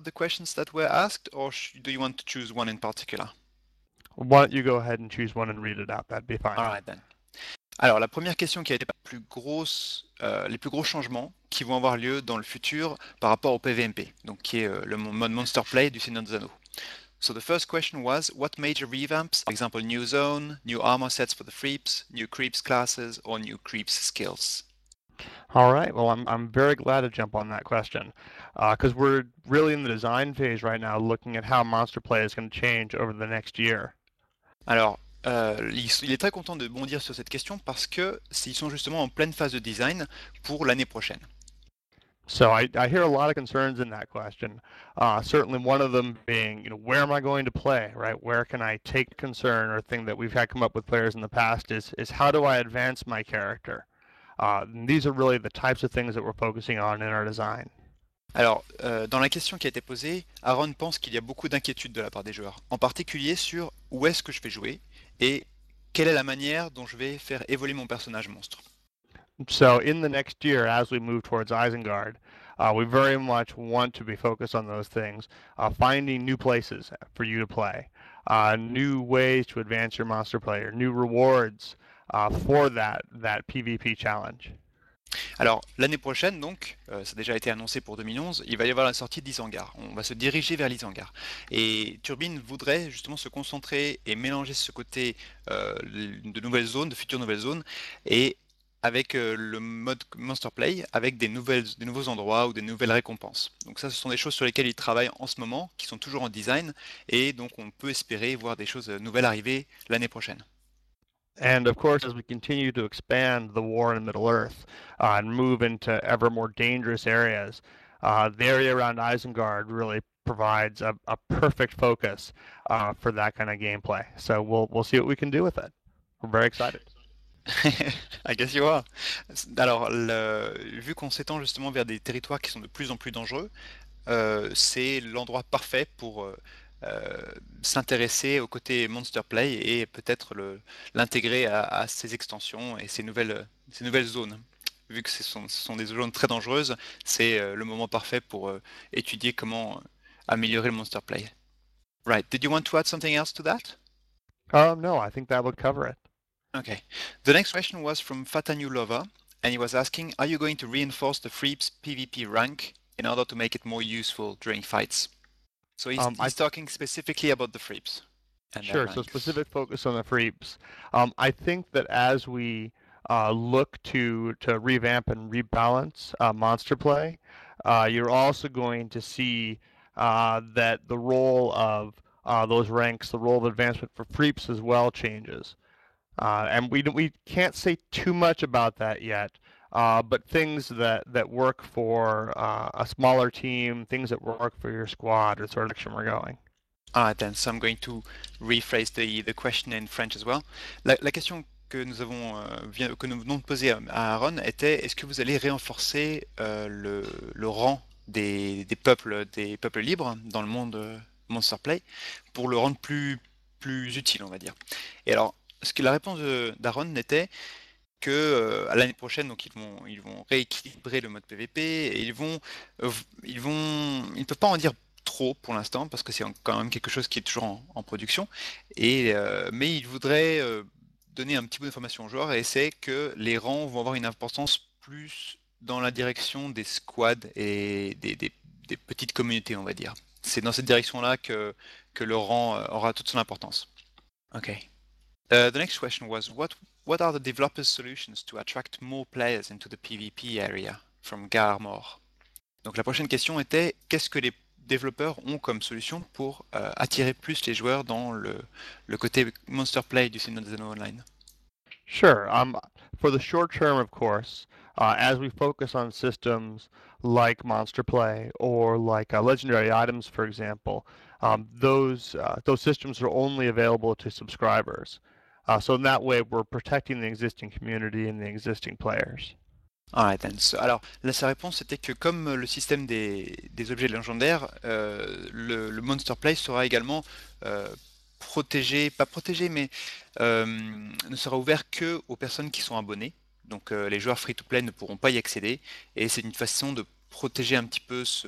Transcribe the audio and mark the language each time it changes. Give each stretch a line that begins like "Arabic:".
English: the questions that were asked, or do you want to choose one in particular? Why don't you go ahead and choose one and read it out? That'd be fine. All right, then.
French: Alors, la première question qui a été la plus grosse, les plus gros changements qui vont avoir lieu dans le futur par rapport au PVMP, donc qui est le mode Monster Play du Seigneur des Anneaux.
English: So the first question was, what major revamps, for example, new zone, new armor sets for the freeps, new creeps classes, or new creeps skills? All right, well, I'm very glad to jump on that question because we're really in the design phase right now, looking at how Monster Play is going to change over the next year.
French: Alors, il est très content de bondir sur cette question parce que ils sont justement en pleine phase de design pour l'année prochaine.
English: So I hear a lot of concerns in that question. Certainly one of them being, you know, where am I going to play, right? Where can I take concern or thing that we've had come up with players in the past is how do I advance my character? And these are really the types of things that we're focusing on in our design.
French: Alors, dans la question qui a été posée, Aaron pense qu'il y a beaucoup d'inquiétudes de la part des joueurs, en particulier sur où est-ce que je vais jouer et quelle est la manière dont je vais faire évoluer mon personnage monstre.
English: So in the next year, as we move towards Isengard, we very much want to be focused on those things, finding new places for you to play, new ways to advance your monster player, new rewards for that PvP challenge.
French: Alors, l'année prochaine, donc, ça a déjà été annoncé pour 2011, il va y avoir la sortie d'Isengard. On va se diriger vers l'Isengard. Et Turbine voudrait justement se concentrer et mélanger ce côté de nouvelles zones, de futures nouvelles zones, et avec le mode Monster Play, avec des nouveaux endroits ou des nouvelles récompenses. Donc ça, ce sont des choses sur lesquelles il travaille en ce moment, qui sont toujours en design, et donc on peut espérer voir des choses nouvelles arriver l'année prochaine.
English: And of course, as we continue to expand the war in Middle-earth and move into ever more dangerous areas, the area around Isengard really provides a perfect focus for that kind of gameplay. So we'll see what we can do with it. We're very excited. I guess you are.
French: Alors, vu qu'on s'étend justement vers des territoires qui sont de plus en plus dangereux, c'est l'endroit parfait pour s'intéresser au côté Monster Play et peut-être l'intégrer à ses extensions et ses nouvelles zones. Vu que ce sont des zones très dangereuses, c'est le moment parfait pour étudier comment améliorer le Monster Play.
English: Right, did you want to add something else to that? No, I think that would cover it. Okay. The next question was from Fata New Lover, and he was asking, are you going to reinforce the Freeps PvP rank in order to make it more useful during fights? So he's talking specifically about the Freeps. Sure, so specific focus on the Freeps. I think that as we look to revamp and rebalance Monster Play, you're also going to see that the role of those ranks, the role of advancement for Freeps as well changes. And we can't say too much about that yet, but things that work for a smaller team, things that work for your squad, are the sort of direction we're going. All right, then. So I'm going to rephrase the question in French as well.
French: La question que nous venons de poser à Aaron était, est-ce que vous allez renforcer le rang des peuples libres dans le monde Monster Play pour le rendre plus utile, on va dire. Et alors, ce que la réponse d'Aaron était que à l'année prochaine, donc ils vont rééquilibrer le mode PVP et ils ne peuvent pas en dire trop pour l'instant parce que c'est quand même quelque chose qui est toujours en production. Mais ils voudraient donner un petit peu d'information aux joueurs et c'est que les rangs vont avoir une importance plus dans la direction des squads et des petites communautés, on va dire. C'est dans cette direction-là que le rang aura toute son importance. Ok.
English: The next question was, what are the developers' solutions to attract more players into the PvP area from Garmor?
French: Donc la prochaine question était, qu'est-ce que les développeurs ont comme solution pour attirer plus les joueurs dans le côté Monster Play du Seigneur des Anneaux Online?
English: Sure. For the short term, of course, as we focus on systems like Monster Play or like Legendary Items, for example, those systems are only available to subscribers. So in that way, we're protecting the existing community and the existing players. All right, then.
French: So, alors, là, sa réponse était que comme le système des objets légendaires, le Monster Play sera également protégé, pas protégé, mais ne sera ouvert que aux personnes qui sont abonnées. Donc les joueurs free-to-play ne pourront pas y accéder. Et c'est une façon de protéger un petit peu